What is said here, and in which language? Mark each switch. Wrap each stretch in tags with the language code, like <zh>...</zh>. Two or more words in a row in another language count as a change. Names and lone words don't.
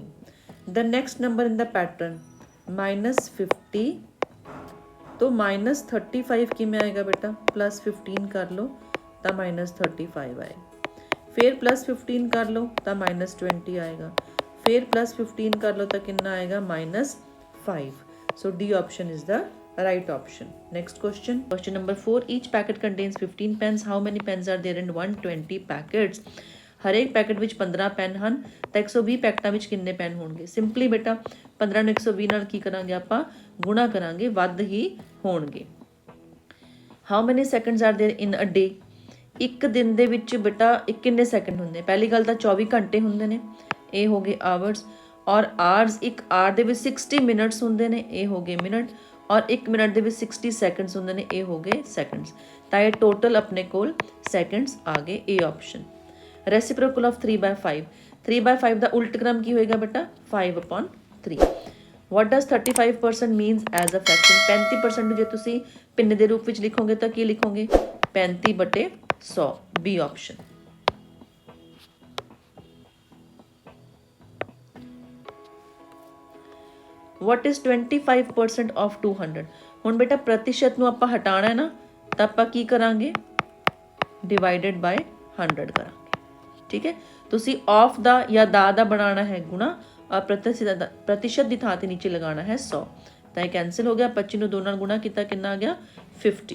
<en>the next number in the pattern -50 तो -35</en> <pa>ਕਿਵੇਂ ਆਏਗਾ ਬੇਟਾ? +15 ਕਰ ਲਓ ਤਾਂ -35 ਆਏਗਾ। ਫਿਰ +15 ਕਰ ਲਓ ਤਾਂ -20 ਆਏਗਾ। ਫਿਰ +15 ਕਰ ਲਓ ਤਾਂ ਕਿੰਨਾ ਆਏਗਾ? -5।</pa> <en>ਸੋ D option is the right option. Next question. Question number 4. Each packet contains 15 pens. How many pens are there in 120 packets?</en> <pa>ਹਰੇਕ ਪੈਕਟ ਵਿੱਚ 15 ਪੈਨ ਹਨ ਤਾਂ 120 ਪੈਕਟਾਂ ਵਿੱਚ ਕਿੰਨੇ ਪੈਨ ਹੋਣਗੇ? ਸਿੰਪਲੀ ਬੇਟਾ 15 ਨੂੰ 120 ਨਾਲ ਕੀ ਕਰਾਂਗੇ ਆਪਾਂ? ਗੁਣਾ ਕਰਾਂਗੇ, ਵੱਧ ਹੀ ਹੋਣਗੇ।</pa> <en>how many seconds are there in a day?</en> <pa>ਇੱਕ ਦਿਨ ਦੇ ਵਿੱਚ ਬੇਟਾ ਕਿੰਨੇ ਸੈਕਿੰਡ ਹੁੰਦੇ? ਪਹਿਲੀ ਗੱਲ ਤਾਂ 24 ਘੰਟੇ ਹੁੰਦੇ ਨੇ, ਇਹ ਹੋ ਗਏ ਆਵਰਸ। ਔਰ ਆਵਰਸ, ਇੱਕ ਆਰ ਦੇ ਵਿੱਚ 60 ਮਿੰਟਸ ਹੁੰਦੇ ਨੇ, ਇਹ ਹੋ ਗਏ ਮਿੰਟ। ਔਰ 1 ਮਿੰਟ ਦੇ ਵਿੱਚ 60 ਸੈਕਿੰਡਸ ਹੁੰਦੇ ਨੇ, ਇਹ ਹੋ ਗਏ ਸੈਕਿੰਡਸ। ਤਾਂ ਇਹ ਟੋਟਲ ਆਪਣੇ ਕੋਲ ਸੈਕਿੰਡਸ ਆ ਗਏ। A ਆਪਸ਼ਨ।</pa> <en>reciprocal of</en> <pa>3/5। 3/5 ਦਾ ਉਲਟ ਕ੍ਰਮ ਕੀ ਹੋਏਗਾ ਬੇਟਾ? 5/3।</pa> <en>What does 35% means as a fraction?</en> <pa>35% ਜੇ ਤੁਸੀਂ ਪਿੰਨ ਦੇ ਰੂਪ ਵਿੱਚ ਲਿਖੋਗੇ ਤਾਂ ਕੀ ਲਿਖੋਗੇ?</pa> <en>35/100। B option. What is 25% of 200?</en> <pa>ਹੁਣ ਬੇਟਾ ਪ੍ਰਤੀਸ਼ਤ ਨੂੰ ਆਪਾਂ ਹਟਾਣਾ ਹੈ ਨਾ, ਤਾਂ ਆਪਾਂ ਕੀ ਕਰਾਂਗੇ?</pa> <en>divided by</en> <pa>100 ਕਰਾਂਗੇ, ਠੀਕ ਹੈ। ਤੁਸੀਂ ਆਫ ਦਾ ਜਾਂ ਦਾ ਬਣਾਉਣਾ ਹੈ ਗੁਣਾ, ਔਰ ਪ੍ਰਤੀਸ਼ਤ ਦੀ ਥਾਂ ਤੇ ਨੀਚੇ ਲਗਾਉਣਾ ਹੈ 100। ਤਾਂ ਇਹ ਕੈਂਸਲ ਹੋ ਗਿਆ। 25 ਨੂੰ 2 ਨਾਲ ਗੁਣਾ ਕੀਤਾ, ਕਿੰਨਾ ਆ ਗਿਆ? 50।</pa>